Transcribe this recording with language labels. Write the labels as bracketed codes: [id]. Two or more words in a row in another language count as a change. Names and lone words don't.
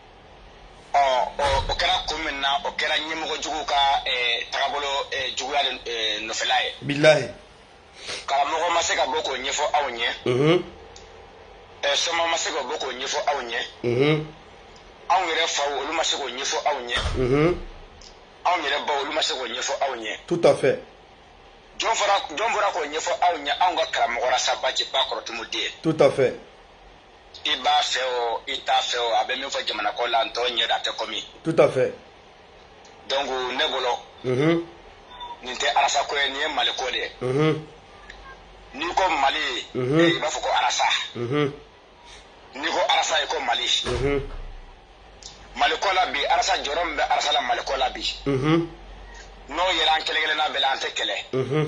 [bm] O kɛra kun min na o kɛra ɲɛmɔgɔjuguw ka tagabolo juguya nɔfɛla ye. Bilahi. Karamɔgɔ ma se ka bɔ k'o ɲɛfɔ aw ɲɛ. Sɔma ma se ka bɔ k'o ɲɛfɔ aw ɲɛ. Anw yɛrɛ faw olu ma se k'o ɲɛfɔ aw ɲɛ. Anw yɛrɛ baw olu ma se k'o ɲɛfɔ aw ɲɛ. [fr] Tout à fait. [bm] Jɔn bɔra k'o ɲɛfɔ aw ɲɛ anw ka karamɔgɔ Arasa Baji Bakɔrɔtumu den. [fr] Tout à fait. [bm] I b'a fɛ o i t'a fɛ o a bɛ min fɔ jamana ko la n tɔ ɲɛ da tɛ komi. [fr] Tout à fait. [bm] Donc ne bolo. Nin tɛ Arasa ko ye nin ye Mali ko de ye. N'i ko Mali i b'a fɔ ko Arasa. N'i ko Arasa i ko Mali. Mali ko la bi Arasa jɔyɔrɔ min bɛ Arasa la Mali ko la bi. N'o yɛrɛ an kelen-kelenna bɛɛ la an tɛ kɛlɛ.